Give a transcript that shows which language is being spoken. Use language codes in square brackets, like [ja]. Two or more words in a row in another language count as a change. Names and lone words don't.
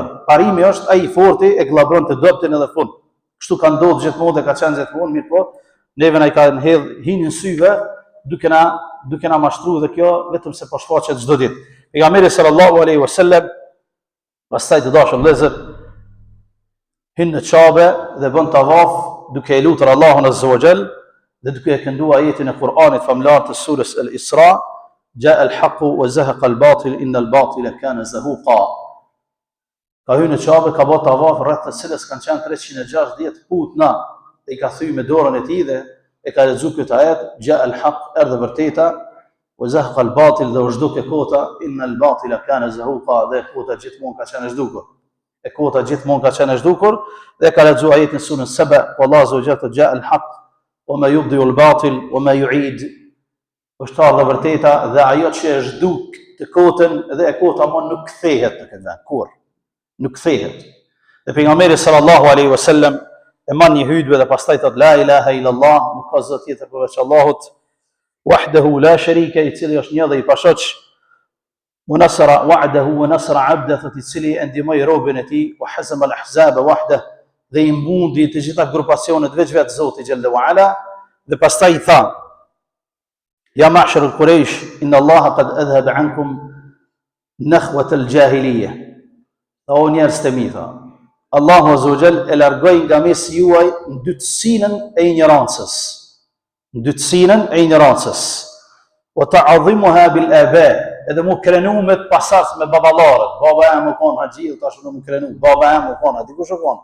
[sq] Parimi është ai i forti e glabron të dobtin edhe fund. Kështu ka ndodhur gjithmonë dhe ka qenë gjithmonë, mirë po, neve na i ka hedh hinin syve duke na mashtruar dhe kjo vetëm se po shfaqet çdo ditë. Pejgamberi [ar] صلى الله عليه وسلم [sq] pastaj të dashur vëllezër hyn në Kabe dhe bën tavaf duke e lutur Allahun [ar] عز وجل [sq] dhe duke e kënduar ajetin e Kur'anit famlar të surës Al-Isra, [ar] جاء الحق وزهق الباطل إن الباطل كان زهوقا. [sq] Ka hyrë në Kabe, ka bërë tavaf rreth të cilës kanë qenë 360 putna dhe i ka thyer me dorën e tij dhe e ka lexuar këtë ajet, [ar] جاء الحق, [sq] erdhë vërteta, [ar] وزهق الباطل, [sq] dhe u zhduke kota, [ar] إن الباطل كان زهوقا, [sq] dhe kota gjithmonë ka qenë zhdukur. E kota gjithmonë ka qenë zhdukur dhe ka lexuar ajetin surën Saba, [ar] والله عز وجل جاء الحق وما يبدئ الباطل وما يعيد. [sq] Është ardhur vërteta dhe ajo që e zhduk të kotën dhe e kota më nuk kthehet në këtë vend kurrë. Nuk kthehet. Dhe pejgamberi [ar] صلى الله عليه وسلم [sq] e man një hutbë dhe pastaj thot [ar] لا إله إلا الله, [sq] nuk ka zot tjetër përveç Allahut, [ar] وحده لا شريك, [sq] i cili është një dhe i pashoq, [ar] ونصر وعده ونصر عبده, [sq] i cili e ndihmoi robën e tij, [ar] وهزم الأحزاب وحده, [sq] dhe i mbundi të gjitha grupacionet veç vetë Zoti [ar] جل وعلا, [sq] dhe pastaj i tha [ar] يا معشر قريش إن الله قد أذهب عنكم نخوة الجاهلية. [sq] O njerëz të mi, tha, Allahu [ar] عز وجل [sq] e largoi nga mes juaj ndytësinën e ignorancës. Ndytësinën e ignorancës. [ar] وتعظمها بالآباء, [sq] edhe mu krenu me të pasardhës me baballarët. Baba jam u kon haxhi, tash nuk më krenu. Baba jam u kon, a di kush u kon?